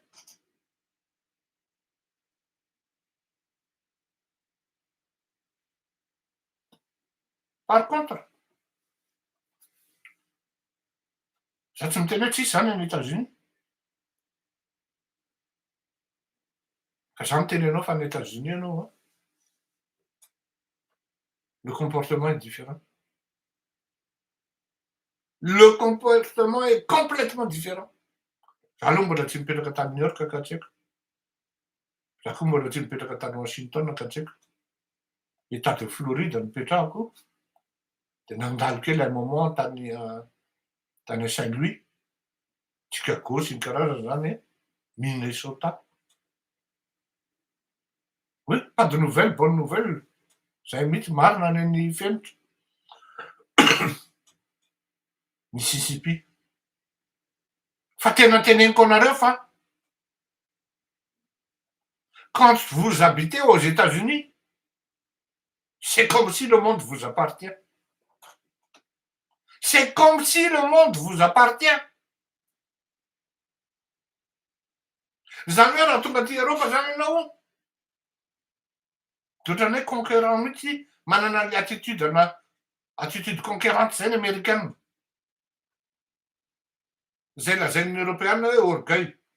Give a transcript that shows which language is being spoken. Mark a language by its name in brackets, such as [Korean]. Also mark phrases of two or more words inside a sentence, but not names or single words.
[Malagasy] Par contre, za tsy miteny hoe tsisy zany any États-Unis. Ka za miteny anao fa any États-Unis ianao, [French] le comportement est différent. Le comportement est complètement différent. [Malagasy] Za aloha mbola tsy mipetraka tany New York ka tsy haiko. Za koa mbola tsy mipetraka tany Washington ka tsy haiko. État de Floride no nipetrahako. De nandalo kely [French] un moment [Malagasy] tany Saint-Louis, Chicago sy ny karazany zany, Minnesota. [French] Oui, pas de nouvelles, bonne nouvelle. [Malagasy] Zay mihitsy marina any an'ny fenitra. Mississippi. Fa tena teneniko anareo fa [French] quand vous habitez aux États-Unis, c'est comme si le monde vous appartient. C'est comme si le monde vous appartient. [Malagasy] Zany hoe raha tonga aty Eropa zany ianao, de ohatran'ny hoe conquérant mihitsy, manana [French] le attitude conquérante [Malagasy] zay ny américaine. Zay lazain'ny européenne hoe orgueil.